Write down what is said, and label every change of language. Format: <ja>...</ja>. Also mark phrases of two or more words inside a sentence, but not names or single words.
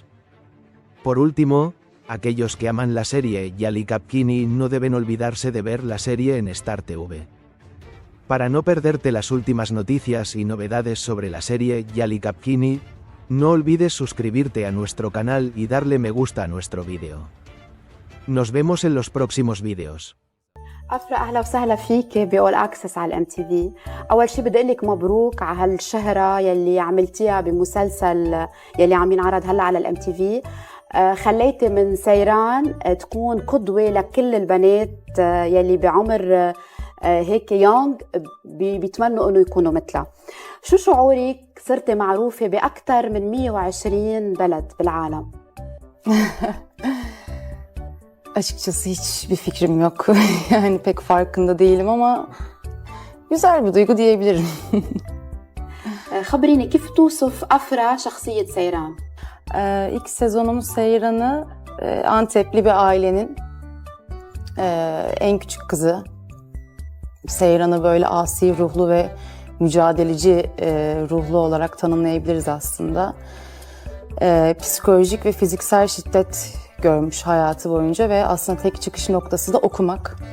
<es>Por último, aquellos que aman la serie Yali Kapkini no deben olvidarse de ver la serie en Star TV. Para no perderte las últimas noticias y novedades sobre la serie Yali Kapkini, no olvides suscribirte a nuestro canal y darle me gusta a nuestro vídeo. Nos vemos en los próximos vídeos.</es> <ar>أفرا أهلا وسهلا فيك بأول أكسس على الMTV. أول شي بدي أقولك مبروك على هالشهرة يلي عملتيها بمسلسل يلي عم ينعرض هلا على الMTV. خليتي من سيران تكون قدوة لكل البنات يلي بعمر هيك يونغ بيتمنوا إنه يكونوا مثلها. شو شعورك صرتي معروفة بأكثر من 120 بلد بالعالم؟</ar> <tr>Açıkçası hiçbir fikrim yok. Yani pek farkında değilim ama güzel bir duygu diyebilirim. خبريني كيف توصف أفرا شخصية سيران؟ İlk sezonumuz Seyran'ı Antepli bir ailenin en küçük kızı. Seyran'ı böyle asi ruhlu ve mücadeleci ruhlu olarak tanımlayabiliriz aslında. Psikolojik ve fiziksel şiddet görmüş hayatı boyunca ve aslında tek çıkış noktası da okumak.</tr>